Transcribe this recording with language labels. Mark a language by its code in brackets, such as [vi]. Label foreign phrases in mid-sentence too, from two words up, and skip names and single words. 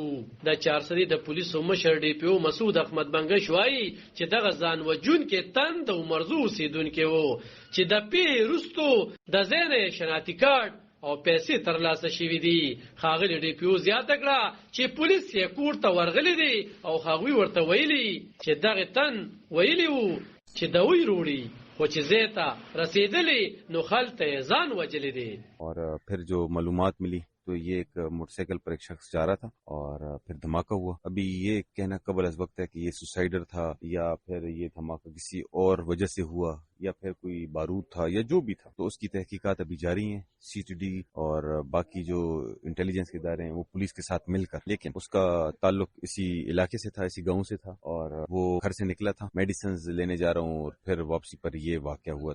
[ps] د چارسدي د پولیسو مشر ډي پي او مسعود احمد بنګش وایي چې دغه ځان وجونکي تن د عمرزو اوسیدونکي وو چې د پی رستو د زین شناختی کارت او پیسې ترلاسه شوي دي. ښاغلي ډي پي او زیاته کړه چې پولیس یې کور ته ورغلي دي او هغوی ورته ویلي چې دغه تن ویلي وو چې دوی روړي خو چې ځای ته رسېدلي نو هلته یې ځان وجلی دی. [ur] اور پھر جو معلومات ملی تو یہ ایک موٹر سائیکل پر ایک شخص جا رہا تھا اور پھر دھماکہ ہوا. ابھی یہ کہنا قبل از وقت ہے کہ یہ سوسائڈر تھا یا پھر یہ دھماکہ کسی اور وجہ سے ہوا یا پھر کوئی بارود تھا یا جو بھی تھا. تو اس کی تحقیقات ابھی جاری ہیں. سی ٹی ڈی اور باقی جو انٹیلیجنس کے ادارے ہیں وہ پولیس کے ساتھ مل کر, لیکن اس کا تعلق اسی علاقے سے تھا, اسی گاؤں سے تھا اور وہ گھر سے نکلا تھا میڈیسنز لینے جا رہا ہوں اور پھر واپسی پر یہ واقعہ ہوا.